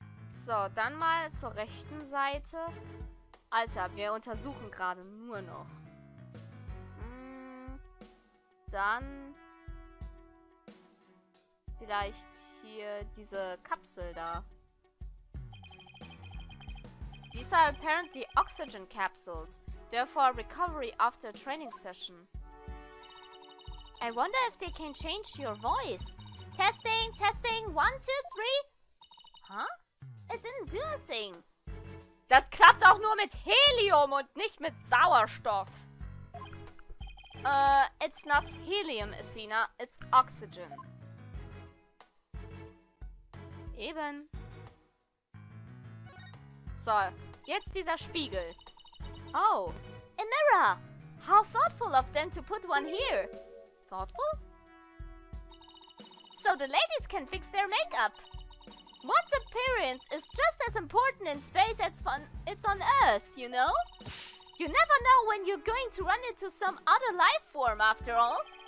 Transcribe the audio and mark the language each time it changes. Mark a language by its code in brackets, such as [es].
[de] So, dann mal zur rechten Seite. Alter, wir untersuchen gerade nur noch. Dann vielleicht hier diese Kapsel da. [en] These are apparently oxygen capsules. They're for recovery after a training session. I wonder if they can change your voice. Testing, testing, 1, 2, 3. Huh? It didn't do a thing. [de] Das klappt auch nur mit Helium und nicht mit Sauerstoff. [en] It's not helium, Athena. It's oxygen. [de] Eben. So, jetzt dieser Spiegel. Oh. [en] A mirror! How thoughtful of them to put one here. Thoughtful? So the ladies can fix their makeup. One's appearance is just as important in space as it's on Earth, you know? You never know when you're going to run into some other life form after all.